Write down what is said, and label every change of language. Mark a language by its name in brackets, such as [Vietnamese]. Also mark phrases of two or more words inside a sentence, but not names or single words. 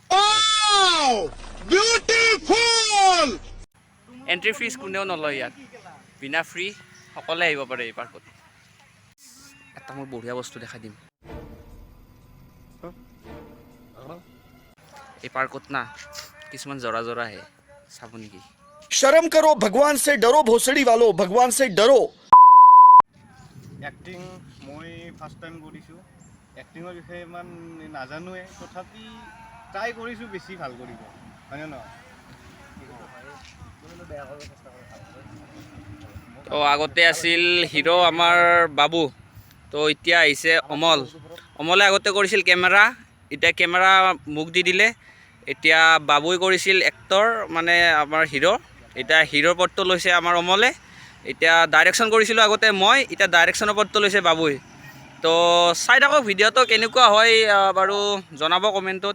[English] entry fees [Assamese] কোনেও নলয় ইয়াত বিনা ফ্ৰী সকলোৱে আহিব পাৰে এই পাৰ্কত এটা মই বঢ়িয়া বস্তু দেখাই দিম এই পাৰ্কত না কিছুমান জৰা আহে চাব নেকি [Hindi] शर्म करो भगवान से डरो भोसड़ी वालों भगवान से डरो [Assamese] এক্টিং মই [English] first time [Assamese] কৰিছোঁ এক্টিঙৰ বিষয়ে ইমান নাজানোৱে তথাপি ট্ৰাই কৰিছোঁ বেছি ভাল কৰিব হয়নে নহয় তো আগতে আছিল হিৰো আমাৰ বাবু তো এতিয়া আহিছে অমলে আগতে কৰিছিল কেমেৰা এতিয়া কেমেৰা মোক দি দিলে এতিয়া বাবুই কৰিছিল এক্টৰ মানে আমাৰ হিৰো এতিয়া হিৰোৰ পদটো লৈছে আমাৰ অমলে এতিয়া ডাইৰেকশ্যন কৰিছিলোঁ আগতে মই এতিয়া ডাইৰেকশ্যনৰ পদটো লৈছে বাবুই তো চাই থাকক ভিডিঅ'টো কেনেকুৱা হয় বাৰু জনাব কমেণ্টত